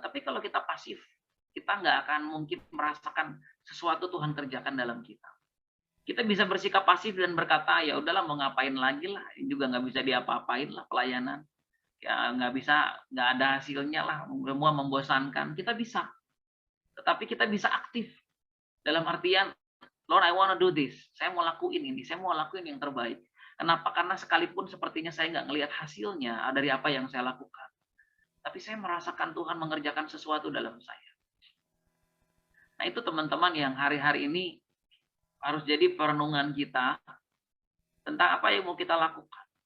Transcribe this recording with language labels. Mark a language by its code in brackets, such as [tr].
[id] Tapi kalau kita pasif, kita nggak akan mungkin merasakan sesuatu Tuhan kerjakan dalam kita. Kita bisa bersikap pasif dan berkata, ya udahlah mau ngapain lagi lah, juga nggak bisa diapa-apain lah pelayanan. Ya nggak bisa, nggak ada hasilnya lah, semua membosankan. Kita bisa, tetapi kita bisa aktif. Dalam artian, [en] Lord, I want to do this. [id] Saya mau lakuin ini, saya mau lakuin yang terbaik. Kenapa? Karena sekalipun sepertinya saya nggak ngelihat hasilnya dari apa yang saya lakukan. Tapi saya merasakan Tuhan mengerjakan sesuatu dalam saya. Nah itu teman-teman yang hari-hari ini harus jadi perenungan kita tentang apa yang mau kita lakukan.